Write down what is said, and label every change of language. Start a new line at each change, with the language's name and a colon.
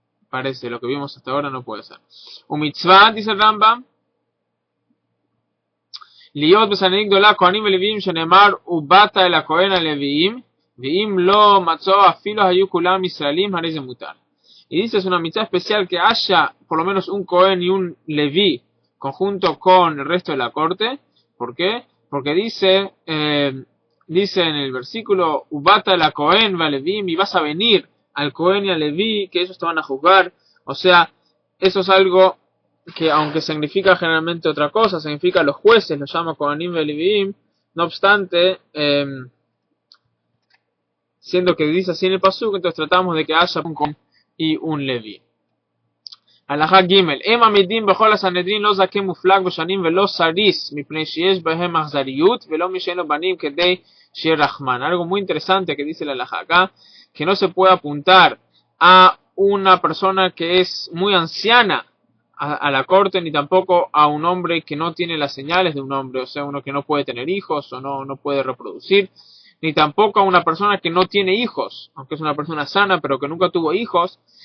Spanish: Parece, lo que vimos hasta ahora no puede ser. Un mitzvah, dice el Rambam,
Hebrew: להיות בסנהדרין גדולה כהנים ולוויים שנאמר ובאת אל הכהן הלוויים ואם לא מצאו אפילו היו כולם ישראלים הרי זה מותר.
Spanish: Y dice, es una mitzvah especial que haya por lo menos un Cohen y un Leví conjunto con el resto de la corte. ¿Por qué? Porque dice en el versículo
Hebrew: ubata la Cohen va Levim,
Spanish: y vas a venir al Cohen y al Leví, que ellos te van a juzgar. O sea, eso es algo que, aunque significa generalmente otra cosa, significa los jueces, los llama Kohanim y Levim. No obstante, siendo que dice así en el pasuk, entonces tratamos de que haya un Cohen y un Leví.
Hebrew: הלכה ג' הם עמידים בכל הסנהדרין לא זקן מופלג בשנים ולא סריס מפני שיש בהם אכזריות ולא מי שאין לו בנים כדי שיהיה רחמן.
Spanish: Algo muy interesante que dice la halajá acá, que no se puede apuntar a una persona que es muy anciana a la corte, ni tampoco a un hombre que no tiene las señales de un hombre, o sea, uno que no puede tener hijos o no puede reproducir, ni tampoco a una persona que no tiene hijos, aunque es una persona sana pero que nunca tuvo hijos.